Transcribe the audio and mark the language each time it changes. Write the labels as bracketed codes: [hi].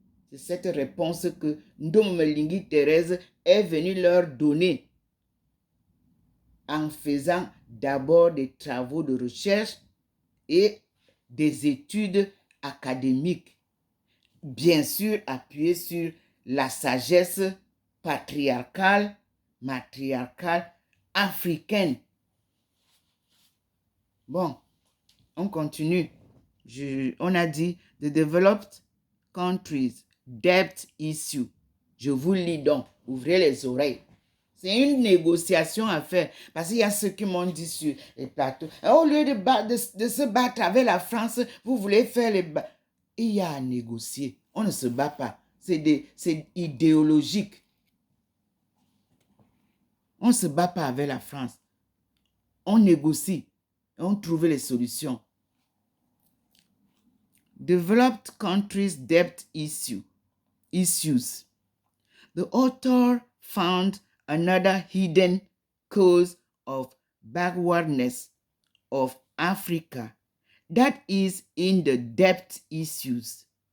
[fr] C'est cette réponse que Ndomo Melingi Thérèse est venue leur donner en faisant d'abord des travaux de recherche et des études académiques, bien sûr appuyées sur la sagesse patriarcale, matriarcale, africaine. Bon, on continue. On a dit [en] the developed countries debt issue. [fr] Je vous lis donc, ouvrez les oreilles. C'est une négociation à faire parce qu'il y a ceux qui m'ont dit sur les plateaux. Au lieu de se battre avec la France, vous voulez faire les... Il y a à négocier. On ne se bat pas. C'est idéologique. On ne se bat pas avec la France. On négocie. On trouve les solutions. [en] Developed countries debt issues. The author found another hidden cause of backwardness of Africa that is in the debt issues.